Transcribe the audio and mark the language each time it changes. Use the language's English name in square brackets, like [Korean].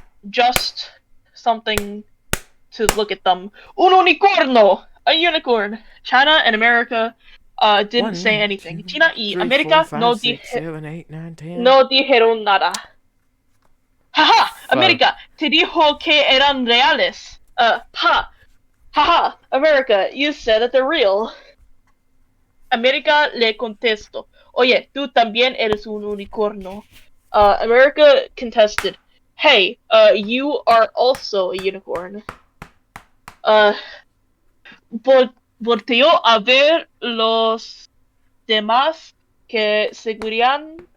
[English] Just something to look at them. [Spanish] Un unicorno! [English] A unicorn! China and America didn't say anything. [Spanish] China y América no dijeron nada. Haha! América, te dijo que eran reales. Haha! [English] America, you said that they're real. [Spanish] América le contestó. Oye, tú también eres un unicornio. [English] America contested. Hey, you are also a unicorn. [Spanish] Volteó a ver los demás que seguirían